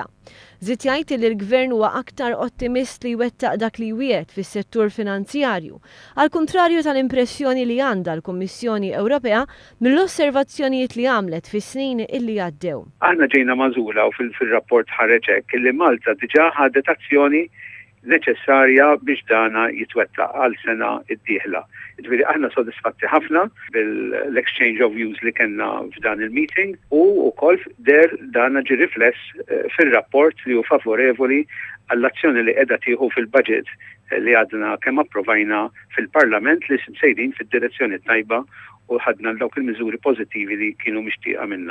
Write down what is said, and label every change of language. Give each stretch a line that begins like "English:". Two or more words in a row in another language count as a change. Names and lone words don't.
Maltese: Żied jgħid li l-Gvern huwa aktar ottimist li jwettaq dak li wiegħed fis-settur finanzjarju, għal kontrarju tal-impressjoni li għandha l-Kummissjoni Ewropea mill-osservazzjonijiet li għamlet fis-snin illi għaddew. Aħna ġejna magħżula u fil-rapport ħareġ hekk illi Malta diġà ħadet azzjoni neċessarja biex dana jitwettaq għall-sena d-dieħla. Ġifieri aħna sodisfatti ħafna bil-
English: exchange of views
Maltese: li kellna f'dan il-meeting u wkoll dana ġie rifless fir-rapport li hu favorevoli għall-azzjoni li qiegħda tieħu fil-baġit li għadna kemm approvajna fil-Parlament li sejrin fid-direzzjoni tajba u ħadna dawk il-miżuri pożittivi li kienu mixtieqa minna.